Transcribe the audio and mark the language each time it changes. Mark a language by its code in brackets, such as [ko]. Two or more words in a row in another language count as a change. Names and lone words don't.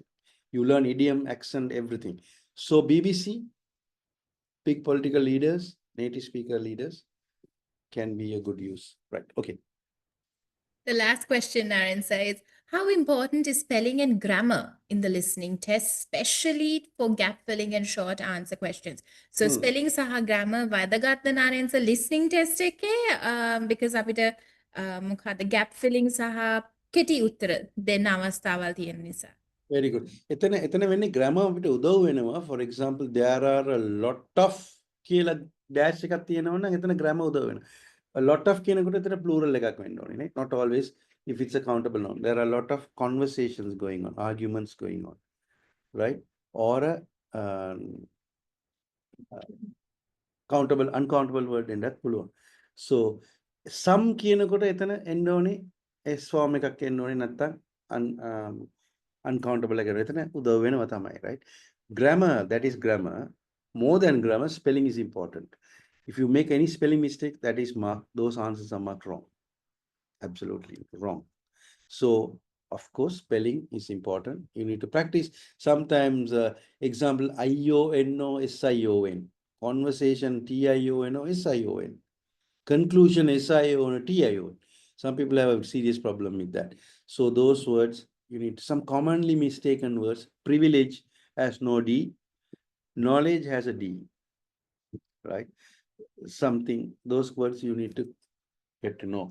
[en] You learn idiom, accent, everything. So BBC, big political leaders, native speaker leaders can be a good use, right? Okay. The last question, Naren, says, how important is spelling and grammar in the listening test, especially for gap filling and short answer questions? So spelling [si] saha grammar වදගත් Naren sa [en] listening test [si] එකේ because අපිට මොකද [en] gap filling [si] සහ කෙටි උත්තර දෙන්න අවස්ථාවල් තියෙන නිසා. [en] Very good. [si] එතන වෙන්නේ grammar අපිට උදව් වෙනවා. [en] For example, there are a lot of [si] කියලා dash එකක් තියෙනවා නම් එතන grammar උදව් වෙනවා. [en] A lot of [si] කියනකොට එතන plural එකක් වෙන්න ඕනේ නේ. [en] Not always if it's a countable noun. There are a lot of conversations going on, arguments going on, right? Or a countable, uncountable word in that [si] පුළුවන්. [en] So some [si] කියනකොට එතන එන්න ඕනේ [en] S form [si] එකක් එන්න ඕනේ නැත්තම් uncountable එක එතන උදව් වෙනවා තමයි, [en] right? Grammar, that is grammar. More than grammar, spelling is important. If you make any spelling mistake, that is marked, those answers are marked wrong. Absolutely wrong. So, of course, spelling is important. You need to practice. Sometimes, example, I-O-N-O, S-I-O-N. Conversation, T-I-O-N-O, S-I-O-N. Conclusion, S-I-O-N, T-I-O-N. Some people have a serious problem with that. So those words, you need some commonly mistaken words. Privilege has no D. Knowledge has a D, right? Something, those words you need to get to know.